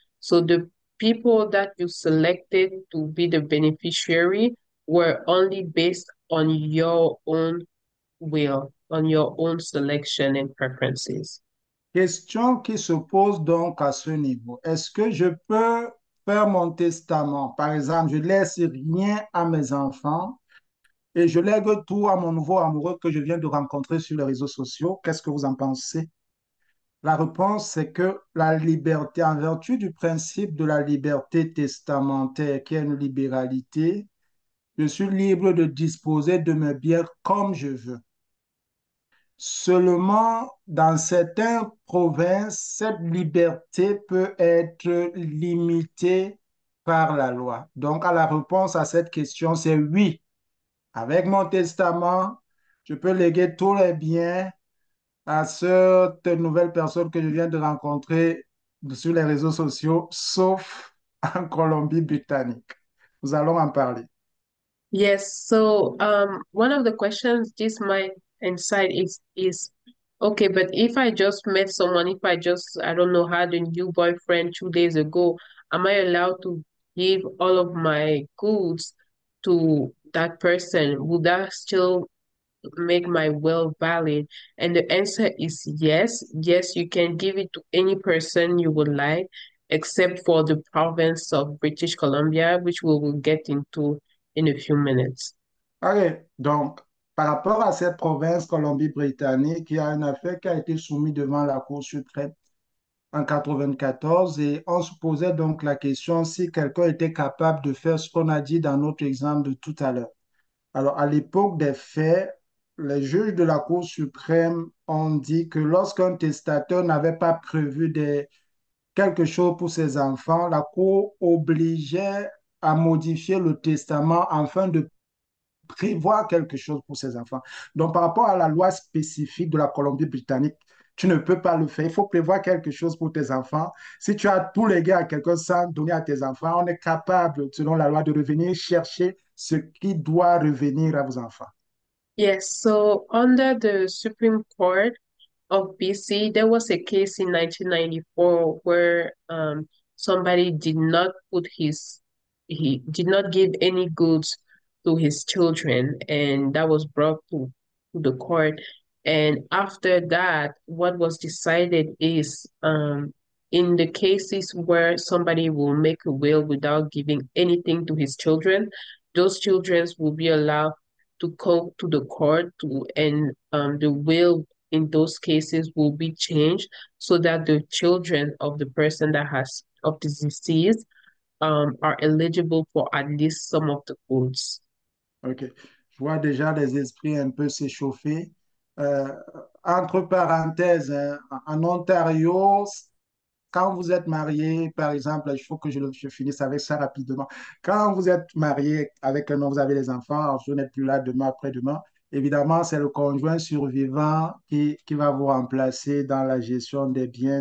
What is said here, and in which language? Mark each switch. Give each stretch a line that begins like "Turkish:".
English: So the people that you selected to be the beneficiary were only based on your own will, on your own selection and preferences.
French: Question qui se pose donc à ce niveau. Est-ce que je peux faire mon testament? Par exemple, je laisse rien à mes enfants et je lègue tout à mon nouveau amoureux que je viens de rencontrer sur les réseaux sociaux. Qu'est-ce que vous en pensez? La réponse, c'est que la liberté, en vertu du principe de la liberté testamentaire, qui est une libéralité, je suis libre de disposer de mes biens comme je veux. Seulement, dans certaines provinces, cette liberté peut être limitée par la loi. Donc, la réponse à cette question, c'est oui. Avec mon testament, Je peux léguer tous les biens à cette nouvelle personne que je viens de rencontrer sur les réseaux sociaux, sauf en Colombie-Britannique. Nous allons en parler.
English: Yes, so one of the questions this might incite is okay, but if I just met someone, if I just I don't know had a new boyfriend 2 days ago, am I allowed to give all of my goods to that person? Would that still make my will valid? And the answer is yes. Yes, you can give it to any person you would like, except for the province of British Columbia, which we will get into in a few minutes.
French: OK, donc, par rapport à cette province Colombie-Britannique, il y a une affaire qui a été soumise devant la Cour suprême en 94 et on se posait donc la question si quelqu'un était capable de faire ce qu'on a dit dans notre exemple de tout à l'heure. Alors, à l'époque des faits, les juges de la Cour suprême ont dit que lorsqu'un testateur n'avait pas prévu quelque chose pour ses enfants, la Cour obligeait à modifier le testament afin de prévoir quelque chose pour ses enfants. Donc, par rapport à la loi spécifique de la Colombie-Britannique, tu ne peux pas le faire. Il faut prévoir quelque chose pour tes enfants. Si tu as tout légué à quelqu'un sans donner à tes enfants, on est capable, selon la loi, de revenir chercher ce qui doit revenir à vos enfants.
English: Yes, so under the Supreme Court of BC, there was a case in 1994 where somebody did not he did not give any goods to his children, and that was brought to the court. And after that, what was decided is in the cases where somebody will make a will without giving anything to his children, those children will be allowed to go to the court to and the will in those cases will be changed so that the children of the person that has of the deceased are eligible for at least some of the goods. OK.
French: Je vois déjà les esprits un peu s'échauffer. Euh, Entre parenthèses, hein, en Ontario, quand vous êtes marié, par exemple, il faut que je finisse avec ça rapidement. Quand vous êtes marié avec un homme, vous avez les enfants, vous n'êtes plus là demain, après-demain, évidemment, c'est le conjoint survivant qui va vous remplacer dans la gestion des biens.